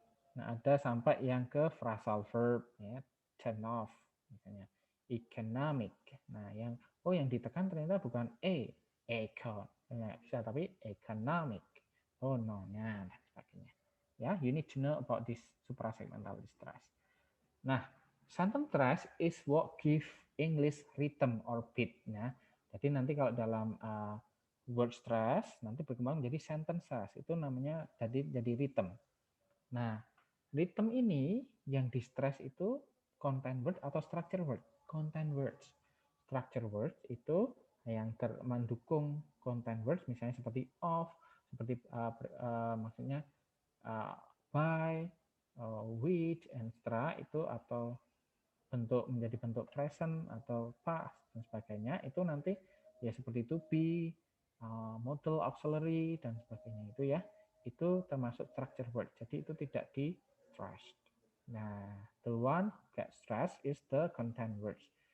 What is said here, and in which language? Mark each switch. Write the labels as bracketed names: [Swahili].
[Indonesian] Nah, ada sampai yang ke phrasal verb ya, turn off misalnya. Economic. Nah, yang ditekan ternyata bukan econ. Nah, bisa tapi economic. [English] Oh no, [Indonesian] nah, dan sebagainya. [English] Ya, you need to know about this suprasegmental distress. Nah, sentence stress is what give English rhythm or beat. [Indonesian] Nah, jadi nanti kalau dalam word stress nanti berkembang jadi sentence stress. Itu namanya jadi rhythm. Nah, rhythm ini yang di stress itu content word atau structure word. Content words. Structure words itu yang mendukung content words misalnya seperti of, seperti maksudnya by, which and stra itu atau menjadi bentuk present atau past dan sebagainya, itu nanti ya seperti to be, modal, auxiliary dan sebagainya itu ya, itu termasuk structure word. Jadi itu tidak di stressed. [English] Nah, the one get stressed is the content words.